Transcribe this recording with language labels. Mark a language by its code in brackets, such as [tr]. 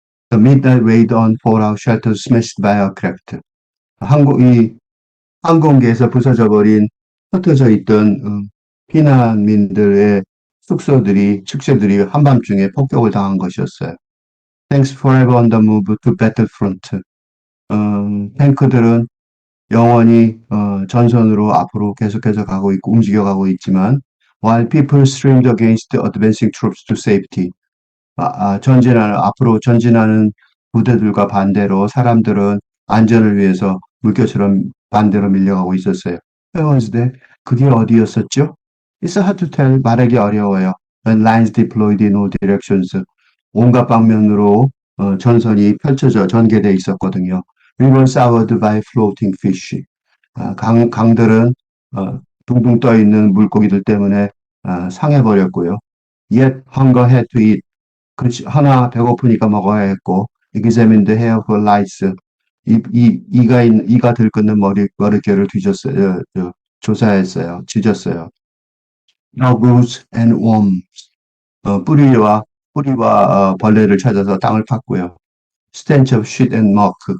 [en] The midnight raid on fallout shelter smashed by aircraft. [ko] 항공기에서 부서져 버린 흩어져 있던 피난민들의 축소들이 한밤중에 폭격을 당한 것이었어요. [en] Tanks forever on the move to battlefront. [ko] 탱크들은 영원히 전선으로 앞으로 계속해서 움직여가고 있지만 [en] while people streamed against the advancing troops to safety. [ko] 앞으로 전진하는 부대들과 반대로 사람들은 안전을 위해서 물결처럼 반대로 밀려가고 있었어요. [en] Where was that? [ko] 그게 어디였었죠? [en] It's hard to tell. [ko] 말하기 어려워요. [en] and lines deployed in all directions. [ko] 온갖 방면으로 전선이 펼쳐져 전개돼 있었거든요. [en] River soured by floating fish. [ko] 강들은 둥둥 떠 있는 물고기들 때문에 상해버렸고요. [en] Yet hunger had to eat. [ko] 하나 배고프니까 먹어야 했고, [en] examined the hair for lice. [ko] 이가 들끓는 머릿결을 뒤졌어요. 조사했어요. 짖었어요. [en] Roots and worms. [ko] 뿌리와 벌레를 찾아서 땅을 팠고요. [en] Stench of shit and muck.